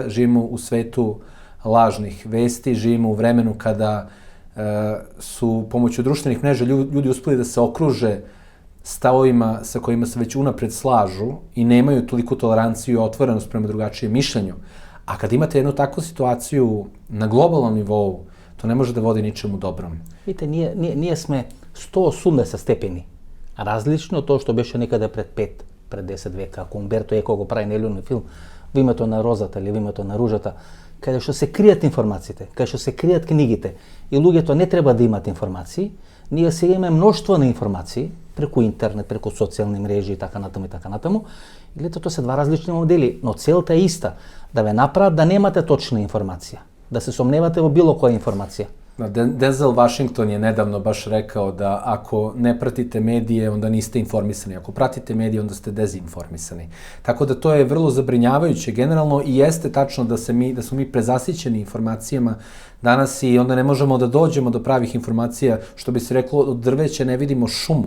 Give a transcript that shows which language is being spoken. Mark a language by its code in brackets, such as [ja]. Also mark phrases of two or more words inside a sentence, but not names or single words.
[sr] Živimo u svetu lažnih vesti, živimo u vremenu kada su pomoću društvenih mreža ljudi uspeli da se okruže stavovima sa kojima se već unapred slažu i nemaju toliku toleranciju i otvorenost prema drugačijem mišljenju. A kad imate jednu takvu situaciju na globalnom nivou, to ne može da vodi ničemu dobrom. Vidite, [mk] ние сме 180 степени. Различно од тоа што беше некаде пред 5, пред 10 века. Ако Умберто Еко го прави нелюбен филм Во името на розата или Во името на ружата, каде што се кријат информациите, каде што се кријат книгите и луѓето не треба да имат информации, ние сега имаме мноштво на информации преку интернет, преку социјални мрежи и така натаму. И гледате, тоа се два различни модели, но целта е иста, да ве направат да немате точна информација, да се сомневате во било која информација. [sr] Denzel Washington je nedavno baš rekao da ako ne pratite medije, onda niste informisani. Ako pratite medije, onda ste dezinformisani. Tako da to je vrlo zabrinjavajuće generalno i jeste tačno da smo mi prezasićeni informacijama danas i onda ne možemo da dođemo do pravih informacija, što bi se reklo, od drveća ne vidimo šumu.